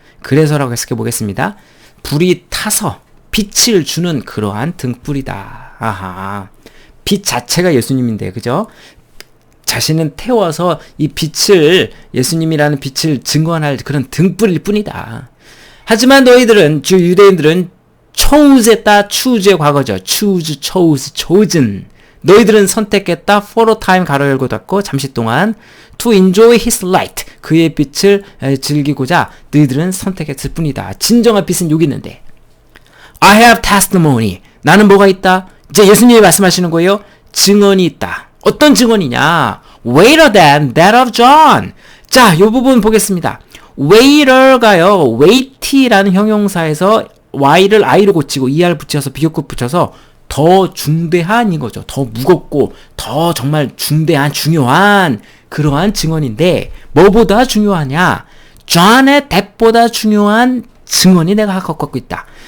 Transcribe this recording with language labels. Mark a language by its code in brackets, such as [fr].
[ko] 그래서라고 해석해 보겠습니다. 불이 타서 빛을 주는 그러한 등불이다. 아하. 빛 자체가 예수님인데, 그죠? 자신은 태워서 이 빛을, 예수님이라는 빛을 증거할 그런 등불일 뿐이다. 하지만 너희들은, 유대인들은 chose했다. choose의 과거죠. choose, chose, chosen. 너희들은 선택했다. [en] for a time [ko] 가로 열고 닫고 잠시 동안 [en] to enjoy his light. [ko] 그의 빛을 즐기고자 너희들은 선택했을 뿐이다. 진정한 빛은 여기 있는데. [en] I have testimony. [ko] 나는 뭐가 있다? 이제 예수님이 말씀하시는 거예요. 증언이 있다. 어떤 증언이냐? [en] Greater than that of John. [ko] 자, 이 부분 보겠습니다. greater가요. weighty라는 형용사에서 y를 i로 고치고 er 붙여서 비교급 붙여서 더 중대한 이거죠. 더 무겁고 더 정말 중대한 중요한 그러한 증언인데 뭐보다 중요하냐? John의 death보다 중요한 증언이 내가 갖고 있다.